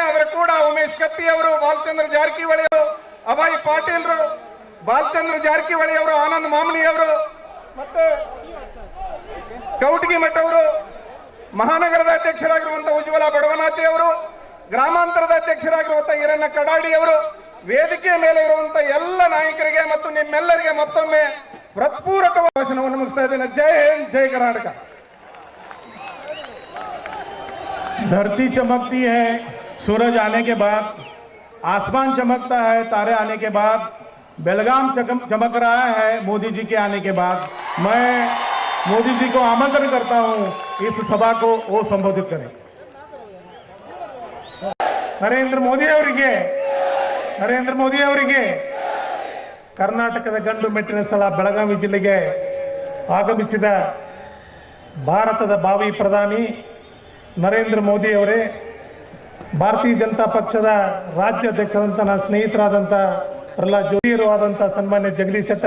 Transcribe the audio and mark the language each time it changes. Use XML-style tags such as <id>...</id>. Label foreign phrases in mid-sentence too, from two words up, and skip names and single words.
<kn>ಅವರ ಕೂಡ ಉಮೇಶ್ ಕತ್ತಿ ಅವರು, ಬಾಲಚಂದ್ರ ಜಾರಕಿಹೊಳಿ ಅವರು, ಅಭಯ್ ಪಾಟೀಲ್ರು, ಬಾಲಚಂದ್ರ ಜಾರಕಿಹೊಳಿ ಅವರು, ಆನಂದ್ ಮಾಮನಿ ಅವರು, ಮತ್ತೆ ಕೌಟಗಿ ಮಠ ಅವರು, ಮಹಾನಗರದ ಅಧ್ಯಕ್ಷರಾಗಿರುವಂತಹ ಉಜ್ವಲ ಬಡವನಾಥಿ ಅವರು, ಗ್ರಾಮಾಂತರದ ಅಧ್ಯಕ್ಷರಾಗಿರುವಂತಹ ಈರಣ್ಣ ಕಡಾಡಿ ಅವರು, ವೇದಿಕೆಯ ಮೇಲೆ ಇರುವಂತಹ ಎಲ್ಲ ನಾಯಕರಿಗೆ ಮತ್ತು ನಿಮ್ಮೆಲ್ಲರಿಗೆ ಮತ್ತೊಮ್ಮೆ ಹೃತ್ಪೂರ್ವಕ ಭಾಷಣವನ್ನು ಮುಗಿಸ್ತಾ ಇದ್ದೇನೆ। ಜೈ ಹಿಂದ್, ಜೈ ಕರ್ನಾಟಕ।</kn> <hi>धरती चमकती है सूरज आने के बाद, आसमान चमकता है तारे आने के बाद, बेलगाम चमक रहा है मोदी जी के आने के बाद। मैं मोदी जी को आमंत्रण करता हूं इस सभा को वो संबोधित करें।</hi> <kn>नरेंद्र मोदी ಅವರಿಗೆ ಕರ್ನಾಟಕದ ಗಂಡು ಮೆಟ್ಟಿನ ಸ್ಥಳ ಬೆಳಗಾವಿ ಜಿಲ್ಲೆಗೆ ಆಗಮಿಸಿದ ಭಾರತದ ಭಾವಿ ಪ್ರಧಾನಿ ನರೇಂದ್ರ ಮೋದಿ ಅವರೇ, ಭಾರತೀಯ ಜನತಾ ಪಕ್ಷದ ರಾಜ್ಯಾಧ್ಯಕ್ಷರಾದಂಥ ನನ್ನ ಸ್ನೇಹಿತರಾದಂಥ ಪ್ರಹ್ಲಾದ್ ಜೋಶಿಯರು ಆದಂಥ ಸನ್ಮಾನ್ಯ ಜಗದೀಶ್ ಶೆಟ್ಟರ್</kn>